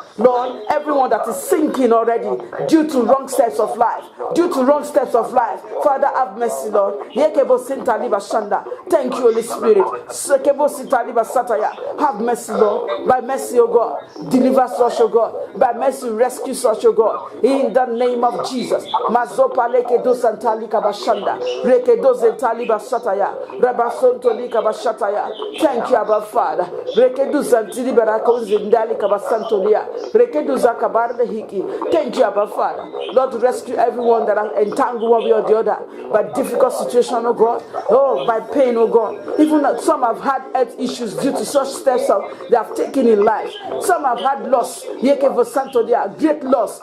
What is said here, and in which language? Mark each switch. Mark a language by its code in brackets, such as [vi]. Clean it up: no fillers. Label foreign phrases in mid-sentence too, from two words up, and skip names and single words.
[en] Lord, everyone that is sinking already due to wrong steps of life, Father, have mercy, Lord. Thank you, Holy Spirit. Have mercy, Lord. By mercy, O God, deliver us, O God. By mercy, rescue us, O God. In the name of Jesus. Mazopa lekedo santali kabashanda. Rekedo zentali bashataya. Rabasonto li kabashataya. Thank you, Abba Father. Rekedo zantili barako zindali kabasantolia. Rekedo zakabarde hiki. Thank you, Abba Father. Lord, rescue everyone that are entangled one way or the other by difficult situation, oh God. Oh, by pain, oh God. Even some have had health issues due to such steps they have taken in life. Some have had loss. Great loss.